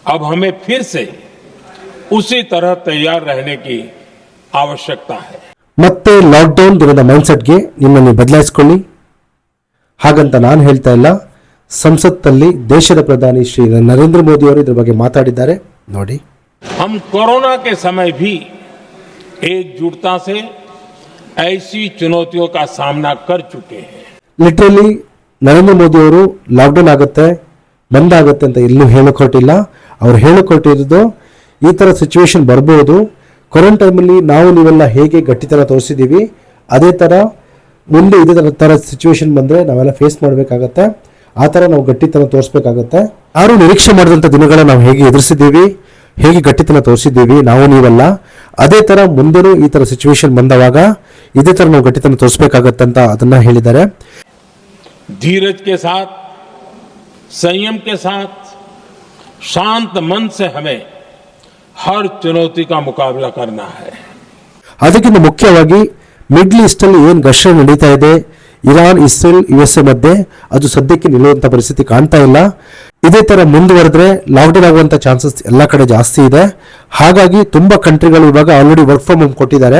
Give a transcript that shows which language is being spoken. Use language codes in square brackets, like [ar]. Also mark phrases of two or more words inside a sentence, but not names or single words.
[hi] अब हमें फिर से उसी तरह तैयार रहने की आवश्यकता है. [kn] ಮತ್ತೆ ಲಾಕ್ಡೌನ್ ದಿನದ ಮೈಂಡ್ಸೆಟ್ಗೆ ನಿಮ್ಮನ್ನು ಬದಲಾಯಿಸಿಕೊಳ್ಳಿ. ಹಾಗಂತ ನಾನು ಹೇಳ್ತಾ ಇಲ್ಲ. ಸಂಸತ್ತಲ್ಲಿ ದೇಶದ ಪ್ರಧಾನಿ ಶ್ರೀ ನರೇಂದ್ರ ಮೋದಿ ಅವರು ಇದರ ಬಗ್ಗೆ ಮಾತಾಡಿದ್ದಾರೆ ನೋಡಿ. [hi] हम कोरोना के समय भी एकजुटता से ऐसी चुनौतियों का सामना कर चुके हैं. [kn] ಲಿಟ್ರಲಿ ನರೇಂದ್ರ ಮೋದಿ ಅವರು ಲಾಕ್ಡೌನ್ ಆಗುತ್ತೆ ಬಂದಾಗುತ್ತೆ ಅಂತ ಎಲ್ಲೂ ಹೇಳಿಕೊಟ್ಟಿಲ್ಲ. ಅವ್ರು ಹೇಳಿಕೊಟ್ಟಿರೋದು ಈ ಥರ ಸಿಚುವೇಶನ್ ಬರ್ಬೋದು, ಕೊರೋನಾ ಟೈಮಲ್ಲಿ ನಾವು ನೀವೆಲ್ಲ ಹೇಗೆ ಗಟ್ಟಿತನ ತೋರಿಸಿದ್ದೀವಿ ಅದೇ ಥರ ಮುಂದೆ ಇದೇ ಥರ ಸಿಚುವೇಶನ್ ಬಂದರೆ ನಾವೆಲ್ಲ ಫೇಸ್ ಮಾಡಬೇಕಾಗತ್ತೆ. ಆ ಥರ ನಾವು ಗಟ್ಟಿತನ ತೋರಿಸ್ಬೇಕಾಗತ್ತೆ. ಯಾರು ನಿರೀಕ್ಷೆ ಮಾಡಿದಂಥ ದಿನಗಳ ನಾವು ಹೇಗೆ ಎದುರಿಸಿದ್ದೀವಿ, ಹೇಗೆ ಗಟ್ಟಿತನ ತೋರಿಸಿದ್ದೀವಿ ನಾವು ನೀವೆಲ್ಲ, ಅದೇ ಥರ ಮುಂದೆನೂ ಈ ಥರ ಸಿಚುವೇಶನ್ ಬಂದವಾಗ ಇದೇ ಥರ ನಾವು ಗಟ್ಟಿತನ ತೋರಿಸ್ಬೇಕಾಗತ್ತೆ ಅಂತ ಅದನ್ನು ಹೇಳಿದ್ದಾರೆ. [hi] धीरज के साथ, संयम के साथ, शांत मन से हमें हर चुनौती का मुकाबला करना है. [kn] ಅದಕ್ಕಿಂತ ಮುಖ್ಯವಾಗಿ ಮಿಡ್ಲ್ ಈಸ್ಟ್ ಅಲ್ಲಿ ಏನು ಘರ್ಷಣೆ ನಡೀತಾ ಇದೆ ಇರಾನ್, ಇಸ್ರೇಲ್, USA ಮಧ್ಯೆ, ಅದು ಸದ್ಯಕ್ಕೆ ನಿಲ್ಲುವಂತ ಪರಿಸ್ಥಿತಿ ಕಾಣ್ತಾ ಇಲ್ಲ. ಇದೇ ತರ ಮುಂದುವರೆದ್ರೆ ಲಾಕ್ಡೌನ್ ಆಗುವಂತ ಚಾನ್ಸಸ್ ಎಲ್ಲ ಕಡೆ ಜಾಸ್ತಿ ಇದೆ. ಹಾಗಾಗಿ ತುಂಬಾ ಕಂಟ್ರಿಗಳು ಇವಾಗ ಆಲ್ರೆಡಿ [en] work from home [kn] ಕೊಟ್ಟಿದ್ದಾರೆ.